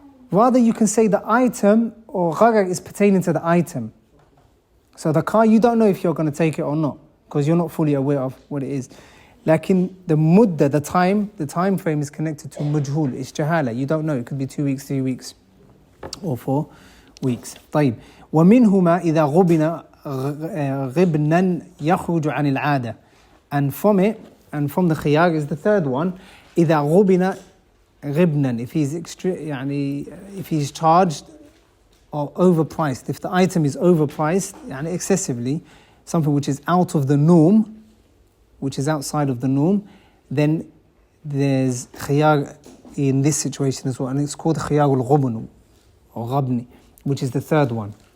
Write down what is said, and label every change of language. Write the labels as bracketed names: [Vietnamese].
[English] Rather, you can say the item or gharar is pertaining to the item. So the car, you don't know if you're going to take it or not, because you're not fully aware of what it is. Like in the mudda, the time frame is connected to majhul, it's jahala. You don't know, it could be 2 weeks, 3 weeks, or 4 weeks. [Arabic] طيب. ومنهما إذا غبن غبنا يخرج عن العادة. [English] And from it, and from the khiyar is the third one, إذا غبن غبنا, if he's charged or overpriced, if the item is overpriced, excessively, something which is out of the norm, which is outside of the norm, then there's khiyar in this situation as well, and it's called khiyar al-ghubn or ghabni, which is the third one.